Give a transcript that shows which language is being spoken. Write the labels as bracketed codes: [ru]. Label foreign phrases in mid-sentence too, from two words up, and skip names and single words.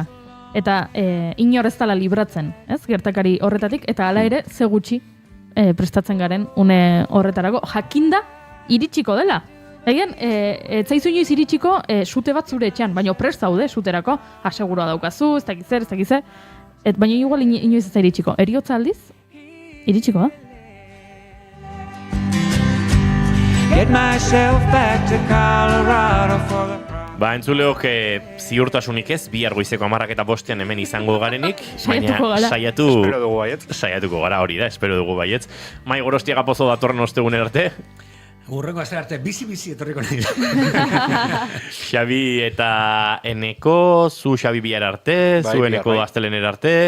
[eu] Eta inor ez dela libratzen, ez, gertakari horretatik, eta hala ere, ze gutxi prestatzen garen une horretarako, jakinda iritsiko dela. Egian, etzaizu inoiz iritsiko sute bat zure etxean, baina prest zaude suterako, asegurua daukazu, ez dakiz zer, baina igual inoiz ez da iritsiko. Heriotza aldiz, iritsiko, [en] Get myself back to Colorado for the... [eu] Entzuleok ziurtasunik ez, bihar goizeko 10:05 hemen izango garenik. Saiatuko gara. Espero dugu baietz. Saiatuko gara, hori da, espero dugu baietz. Mai Gorostiaga Pozo datorren ostegunen arte. Urrengo aste arte, bizi etorriko nahi. Xabi eta Eneko, zu Xabi bihar arte, zu Eneko astelener arte.